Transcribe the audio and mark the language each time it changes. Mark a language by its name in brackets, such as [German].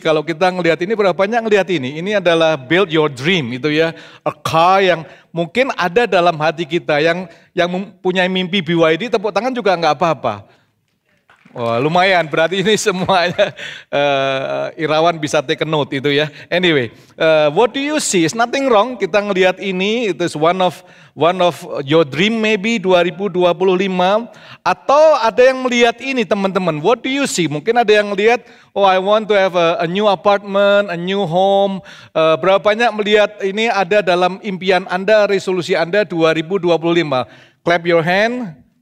[Indonesian] Kalau kita ngelihat ini, berapa banyak ngelihat ini? Ini adalah [English] build your dream, [Indonesian] itu ya. A car yang mungkin ada dalam hati kita, yang mempunyai mimpi BYD, tepuk tangan juga nggak apa-apa. Wah, lumayan, berarti ini semuanya Irawan bisa [English] take a note [Indonesian] itu ya. [English] Anyway, what do you see? It's nothing wrong. [Indonesian] Kita ngelihat ini, [English] it is one of your dream maybe 2025. [Indonesian] Atau ada yang melihat ini teman-teman. [English] What do you see? [Indonesian] Mungkin ada yang melihat, [English] oh I want to have a new apartment, a new home. [Indonesian] Berapa banyak melihat ini ada dalam impian Anda, resolusi Anda 2025. Clap your hand.